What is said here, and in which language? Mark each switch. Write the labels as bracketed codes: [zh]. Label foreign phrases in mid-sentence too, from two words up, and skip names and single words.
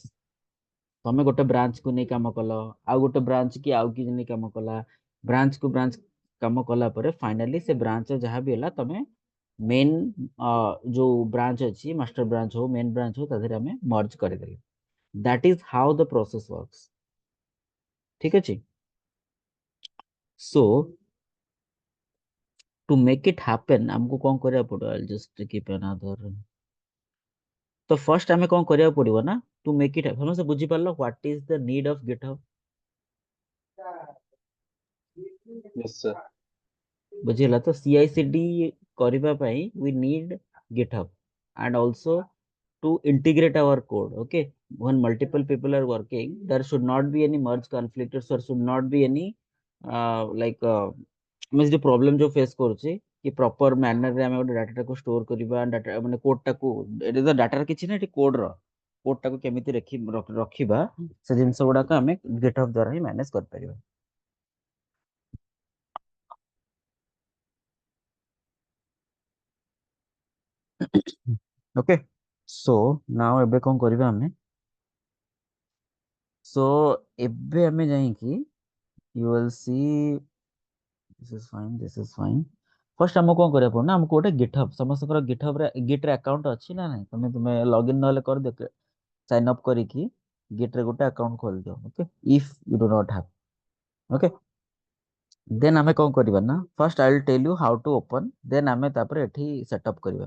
[or] ତମେ ଗୋଟେ ବ୍ରାଞ୍ଚ କୁ ନେଇ କାମ କଲ, ଆଉ ଗୋଟେ ବ୍ରାଞ୍ଚ କି ଆଉ କିଛି ନେଇ କାମ କଲା, ବ୍ରାଞ୍ଚ କୁ ବ୍ରାଞ୍ଚ କାମ କଲା ପରେ ଫାଇନାଲି ସେ ବ୍ରାଞ୍ଚ ଯାହା ବି ହେଲା ତମେ ମେନ୍ ଯୋଉ ବ୍ରାଞ୍ଚ ଅଛି [en] master branch [or] ହଉ [en] main branch [or] ହଉ ତା ଦେହରେ ଆମେ ମର୍ଜ କରିଦେଲେ। [en] that is how the process works. [or] ଠିକ ଅଛି, [en] so to make it happen [or] ଆମକୁ କଣ କରିବାକୁ ପଡିବ, [en] I'll just keep another, [or] ତ ଫର୍ଷ୍ଟ ଆମେ କଣ କରିବାକୁ ପଡିବ ନା [en] to make it, [or] ସମସ୍ତେ ବୁଝିପାରିଲ [en] what is the need of GitHub? Yes, sir. [or] ବୁଝିଲା ତ CI/CD କରିବା ପାଇଁ [en] we need GitHub and also to integrate our code. Okay, when multiple people are working there should not be any merge conflict, or there should not be any [or] ଆମେ ଯୋଉ ପ୍ରୋବ୍ଲେମ ଯୋଉ ଫେସ୍ କରୁଛି କି [en] proper manner [or] ଆମେ ଗୋଟେ ଡାଟାଟାକୁ ଷ୍ଟୋର କରିବା, ଡାଟା ମାନେ କୋଡଟାକୁ, ଏଠି ତ ଡାଟାର କିଛି ନାହିଁ, ଏଠି କୋଡଟାକୁ କେମିତି ରଖିବା ସେ ଜିନିଷ ଗୁଡାକ ଆମେ GitHub ଦ୍ୱାରା ହିଁ ମ୍ୟାନେଜ କରିପାରିବା। [en] okay, so now [or] ଏବେ କଣ କରିବା ଆମେ, ସୋ ଏବେ ଆମେ ଯାଇକି [en] you will see this is fine, this is fine. [or] ଫର୍ଷ୍ଟ ଆମକୁ କଣ କରିବାକୁ ପଡିବ ନା, ଆମକୁ ଗୋଟେ GitHub, ସମସ୍ତଙ୍କର GitHub ରେ Git ରେ ଆକାଉଣ୍ଟ ଅଛି ନା ନାହିଁ, ତମେ ଲଗଇନ୍ ନହେଲେ କରିଦିଅ, [en] sign up [or] କରିକି Git ରେ ଗୋଟେ ଆକାଉଣ୍ଟ ଖୋଲିଦିଅ। [en] okay, if you do not have, okay then [or] ଆମେ କଣ କରିବା ନା [en] first I will tell you how to open, [or] ଦେନ୍ ଆମେ ତାପରେ ଏଠି ସେଟଅପ୍ କରିବା।